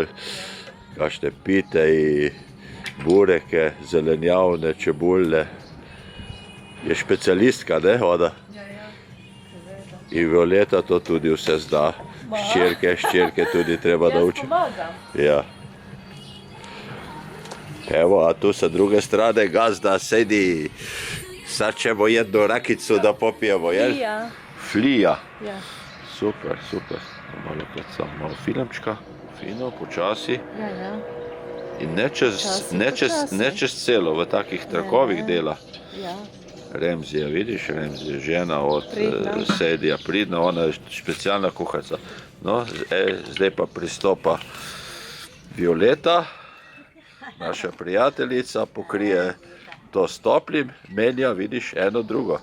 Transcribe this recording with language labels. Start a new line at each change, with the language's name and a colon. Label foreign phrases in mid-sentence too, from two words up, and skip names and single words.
Slovenian: Kakšne pite in bureke, zelenjavne, čebulne. Je specialistka, ne, ona? Ja, seveda. In Violeta to tudi vse zna. Ščerke tudi treba Jaz naučiti. pomagam. Ja. Evo,
Serbian: a tu sa druge strane gazda sedi. Sad ćemo jednu rakicu da popijemo, jel?
Slovenian: Flija. Flija. Ja. Super. Malo samo malo filmčka, fino, počasi. Ja. In ne čez celo, v takih trakovih dela. Ja. Remzija, vidiš, Remzija, žena od Pridna. Sedija, pridna, ona je specialna kuharica. No, zdaj pa pristopa Violeta, naša prijateljica, pokrije to s toplim, menja, vidiš, eno drugo.